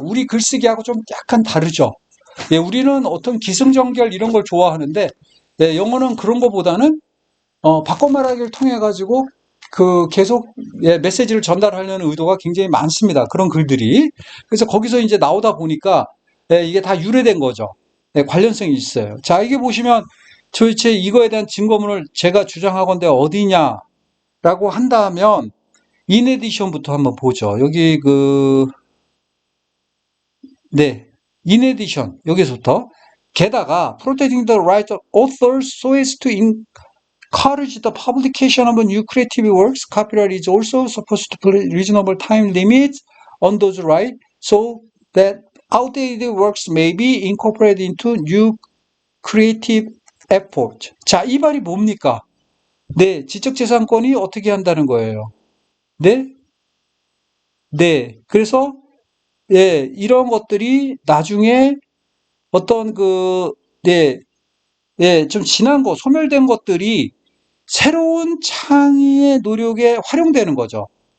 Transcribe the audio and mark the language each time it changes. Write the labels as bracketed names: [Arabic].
[Korean] 우리 글쓰기하고 좀 약간 다르죠. 예, 우리는 어떤 기승전결 이런 걸 좋아하는데, 예, 영어는 그런 거보다는 바꿔 말하기를 통해 가지고 그 계속 예, 메시지를 전달하려는 의도가 굉장히 많습니다. 그런 글들이. 그래서 거기서 이제 나오다 보니까 예, 이게 다 유래된 거죠. 예, 관련성이 있어요. 자, 이게 보시면 도대체 이거에 대한 증거문을 제가 주장하건대 어디냐라고 한다면 인에디션부터 한번 보죠. 여기 네, 인에디션 여기서부터 게다가 [English] protecting the right of authors so as to encourage the publication of new creative works, copyright is also supposed to put reasonable time limits on those rights so that outdated works may be incorporated into new creative effort. [Korean] 자, 이 말이 뭡니까? 네, 지적재산권이 어떻게 한다는 거예요? 네? 네. 그래서, 예, 이런 것들이 나중에 어떤 네, 예, 좀 지난 거, 소멸된 것들이 새로운 창의의 노력에 활용되는 거죠.